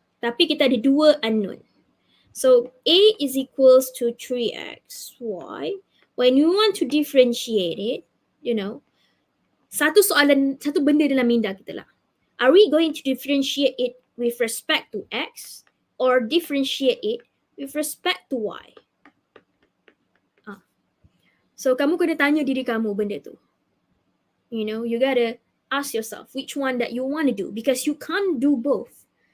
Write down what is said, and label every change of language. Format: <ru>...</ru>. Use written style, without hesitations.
<ms>Tapi kita ada 2</ms> <en>unknown. So, A is equals to 3xy. When you want to differentiate it, you know,</en> <ms>satu benda dalam minda kita lah.</ms> <en>Are we going to differentiate it with respect to x or differentiate it with respect to y? So,</en> <ms>kamu kena tanya diri kamu benda tu.</ms> <en>You know, you gotta ask yourself which one that you want to do because you can't do both.</en>